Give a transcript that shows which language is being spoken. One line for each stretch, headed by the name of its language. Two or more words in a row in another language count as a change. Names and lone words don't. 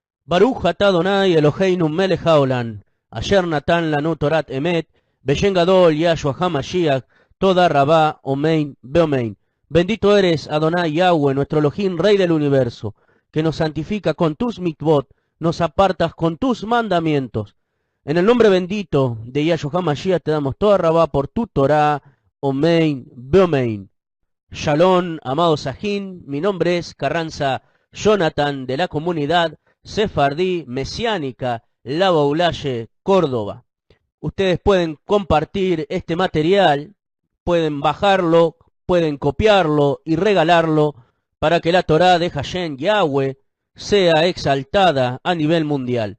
Hebrew: ברוך אתה אדוני אלוהינו מלך העולם, אשר נתן לנו תורת אמת, בשם גדול ישוע המשיח, תודה רבה, אמן, ואמן.
Spanish: Bendito eres, Adonai Yahweh, nuestro Elohim, Rey del universo, que nos santifica con tus mitvot, nos apartas con tus mandamientos. En el nombre bendito de Yahshua HaMashiach te damos
Hebrew: תודה רבה
Spanish: por tu Torah, omein, beomein. Shalom, amado Sajín, mi nombre es Carranza Jonathan, de la comunidad Sefardí Mesiánica La Baulaye, Córdoba. Ustedes pueden compartir este material, pueden bajarlo, pueden copiarlo y regalarlo para que la Torá de Hashem Yahweh sea exaltada a nivel mundial.